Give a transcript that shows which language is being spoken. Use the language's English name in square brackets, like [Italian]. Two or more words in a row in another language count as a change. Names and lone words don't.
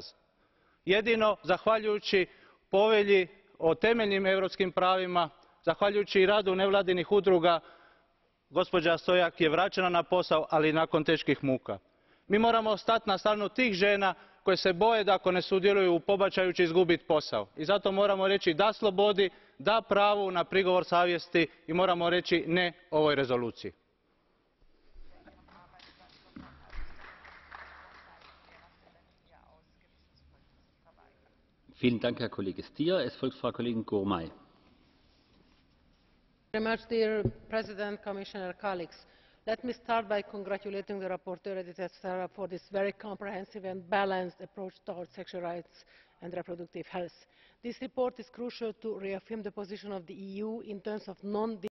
[Croatian] Jedino zahvaljujući Povelji o temeljnim europskim pravima, zahvaljujući i radu nevladinih udruga, gospođa Stojak je vraćena na posao, ali nakon teških muka. Mi moramo stati na stranu tih žena koje se boje da ako ne sudjeluju u pobačaju će izgubiti posao. I zato moramo reći da slobodi, da pravu na prigovor savjesti i moramo reći ne ovoj rezoluciji. [German] Vielen Dank, Herr Kollege Stier. Es folgt Frau Kollegin Gurmai. [English] Dear President, Commissioner, colleagues, let me start by congratulating the rapporteur, Edith Estrela, for this very comprehensive and balanced approach towards sexual rights and reproductive health. This report is crucial to reaffirm the position of the EU in terms of non